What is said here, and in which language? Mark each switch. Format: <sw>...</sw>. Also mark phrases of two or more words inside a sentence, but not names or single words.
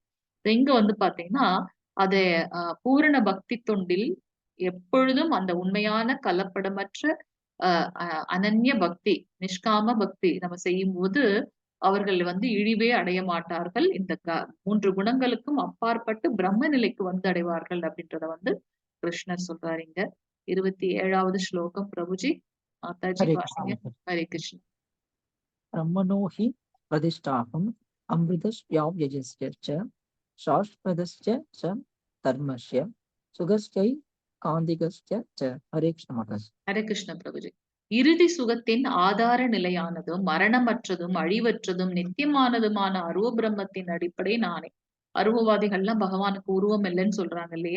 <ta>இங்க வந்து பாத்தீங்கன்னா, அதை பூரண பக்தி தொண்டில் எப்பொழுதும் அந்த உண்மையான கலப்படமற்ற அ அ அனன்ய பக்தி, நிஷ்காம பக்தி நம்ம செய்யும்போது, அவர்கள் வந்து இழிவே அடைய மாட்டார்கள். இந்த 3 குணங்களுக்கும் அப்பாற்பட்டு பிரம்ம நிலைக்கு வந்து அடைவார்கள் அப்படின்றத வந்து கிருஷ்ணர் சொல்றாரு இங்க. 27வது ஸ்லோகம் பிரபுஜி. மாதாஜி</ta> <hi>हरे कृष्ण</hi> <ta>வாசிங்க.</ta> <hi>माता जी।</hi> <ta>ஹரே கிருஷ்ணா.</ta> <sa>ब्रह्मणो हि प्रतिष्ठाहम् अमृतस्याव्ययस्य च शाश्वतस्य च धर्मस्य सुगस्यै कान्तिकस्य च</sa> <hi>हरे कृष्ण माता जी।</hi> <ta>ஹரே கிருஷ்ண பிரபுஜி. இறுதி சுகத்தின் ஆதார நிலையானதும், மரணமற்றதும், அழிவற்றதும், நித்தியமானதுமான அருவ பிரம்மத்தின் அடிப்படை நானே. அருவவாதிகள்லாம் பகவானுக்கு உருவம் இல்லைன்னு சொல்றாங்க இல்லையா?</ta>